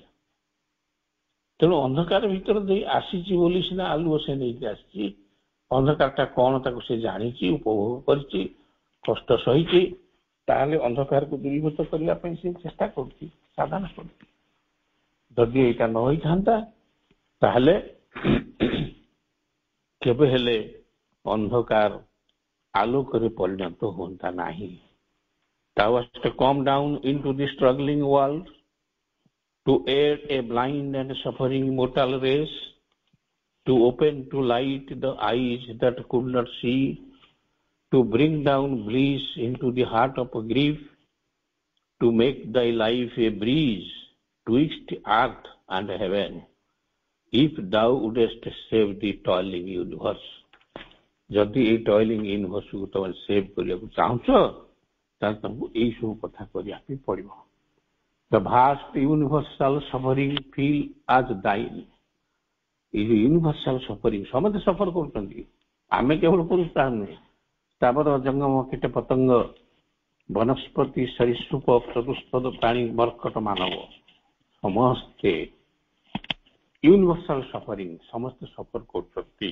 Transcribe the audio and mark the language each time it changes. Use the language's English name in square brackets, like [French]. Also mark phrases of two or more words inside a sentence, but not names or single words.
[Odia] ତେଣୁ ଅନ୍ଧକାର ଭିତର ଦେଇ ଆସିଛି ବୋଲି ସିନା ଆଲୁଅ ସେ ନେଇକି ଆସିଛି, ଅନ୍ଧକାରଟା କଣ ତାକୁ ସେ ଜାଣିଛି, ଉପଭୋଗ କରିଛି, କଷ୍ଟ ସହିଛି, ତାହେଲେ ଅନ୍ଧକାରକୁ ଦୂରୀଭୂତ କରିବା ପାଇଁ ସେ ଚେଷ୍ଟା କରୁଛି, ସାଧନା କରୁଛି। ଯଦି ଏଇଟା ନ ହେଇଥାନ୍ତା ତାହେଲେ କେବେ ହେଲେ ଅନ୍ଧକାର ଆଲୋକରେ ପରିଣତ ହୁଅନ୍ତା ନାହିଁ। [English] Thou hast come down into the struggling world to aid a blind and suffering mortal race, to open to light the eyes that could not see, to bring down bliss into the heart of grief, to make thy life a breeze twixt earth and heaven, if thou wouldest save the toiling universe. [Odia] ଯଦି ଏଇ ଟଏଲିଂ ୟୁନିଭର୍ସକୁ ତମେ ସେଭ୍ କରିବାକୁ ଚାହୁଁଛ ତାହେଲେ ତମକୁ ଏଇ ସବୁ କଥା କରିବା ପାଇଁ ପଡିବ। [English] The vast universal suffering feel as thine. [Odia] ଏଇ ଯୋଉ [English] universal suffering [Odia] ସମସ୍ତେ ସଫର କରୁଛନ୍ତି, ଆମେ କେବଳ ପୁରୁଷ ତାହା ନୁହେଁ, ସ୍ଥାବର ଜଙ୍ଗମ କୀଟ ପତଙ୍ଗ ବନସ୍ପତି ସରୀସୃପ ଚତୁଷ୍ପଦ ପ୍ରାଣୀ ମର୍କଟ ମାନବ ସମସ୍ତେ [English] universal suffering, [Odia] ସମସ୍ତେ ସଫର କରୁଛନ୍ତି।